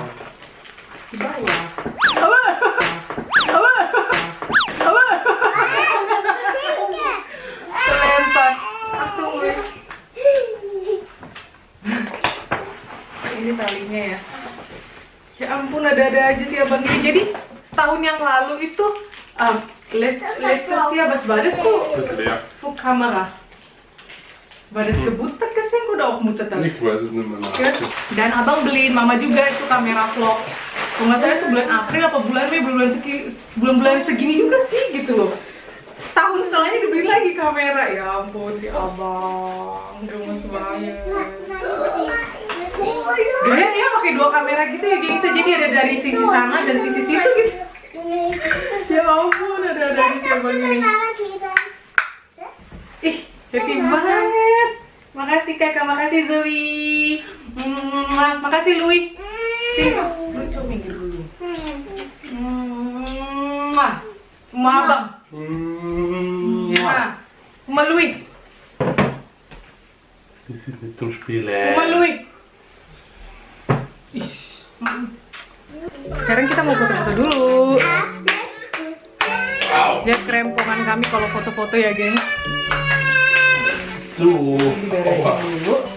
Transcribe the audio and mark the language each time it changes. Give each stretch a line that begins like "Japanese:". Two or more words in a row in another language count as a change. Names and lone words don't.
Indonesian: Di bawah. Terlempar. Tunggu. Ini talinya ya. Ya ampun, ada aja sih abang ini. Jadi setahun yang lalu itu Leicester
German: was war das für Kamera? War das Geburtstagsgeschenk oder auch Muttertag? Ich weiß es nicht mehr.
Indonesian: Ya. Dan abang beliin mama juga itu kamera vlog. Kalau nggak salah itu bulan April apa bulan Mei, bulan-bulan segini juga sih gitu loh. Setahun setelahnya dibeli lagi kamera. Ya ampun si abang, gemes banget. Gaya ya pakai 2 kamera gitu ya gengsi. Jadi ada dari sisi sana dan sisi situ gitu. Ya ampun, ada dari si abang ini. Ih, happy banget. Makasih kakak, makasih Zoe. Makasih Louis. Sini, lu coba minggir dulu. Abang. Louis.
German: Die sind nicht zum Spielen.
Indonesian: Louis. Sekarang kita mau foto-foto dulu. Lihat kerempongan kami kalau foto-foto ya, geng. Tuh. Diberesin dulu.